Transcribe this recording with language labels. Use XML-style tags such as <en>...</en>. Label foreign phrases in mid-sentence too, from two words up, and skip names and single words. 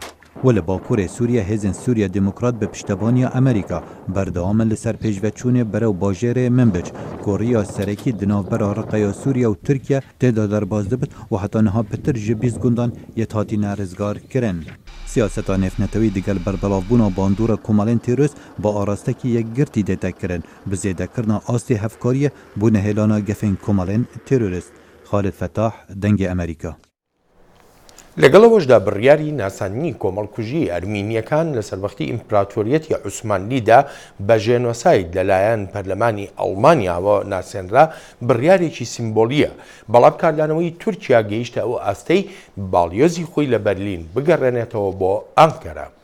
<ku>و li Bakurê Sûriye hêzên Sûriya Demokrat bi piştevaniya Amerîka berdewamin li ser pêşveçûnê berew bajarê Minbic ku rêya serekî di navbera Riqeya Sûriye û Tirkiye têda derbas dibit û heta niha pitir ji 20 gundan yê hatîne rizgarkirin. Siyaseta nêfnetewî digel berbelavbûna bandora komelên terorist bi arastekî yekgirtî dê tekirin bi zêdekirina astê hevkariyê bû nehêlana gefên komelên terorist. Xalid Fetah, Dengê Amerîka.</ku> <ckb>لەگەڵەوەشدا بڕیاری ناساندنی کۆمەڵکوژی ئەرمینیەکان لە سەروەختی ئیمپراتۆریەتی عوسمانلیدا بە ژێنۆساید لەلایەن پەرلەمانی ئەڵمانیاوە ناسێنرا بڕیارێکی سیمبۆلیە، بەڵام کاردانەوەی تورکیا گەیشتە ئەو ئاستەی باڵیۆزی خۆی لە بەرلین بگەڕێنێتەوە بۆ ئەنکەرە.</ckb>